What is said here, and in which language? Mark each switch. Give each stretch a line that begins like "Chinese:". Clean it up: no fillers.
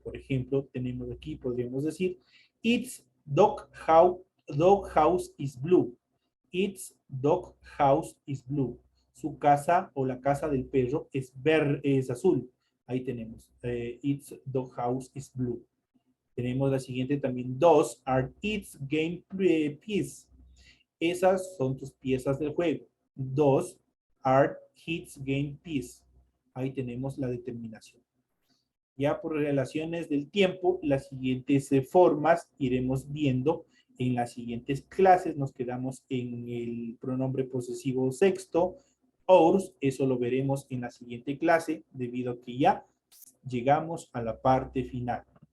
Spanish: Por ejemplo, tenemos aquí, podríamos decir,
English: its dog house is blue. Its dog house is blue.
Spanish: Su casa o la casa del perro es azul. Ahí tenemos.
English: Its dog house is blue.
Spanish: Tenemos la siguiente también.
English: Those are its game pieces.
Spanish: Esas son tus piezas del juego.
English: Those are its game pieces.
Spanish: Ahí tenemos la determinación. Ya por relaciones del tiempo, las siguientes formas iremos viendo en las siguientes clases. Nos quedamos en el pronombre posesivo sexto, ours. Eso lo veremos en la siguiente clase, debido a que ya llegamos a la parte final.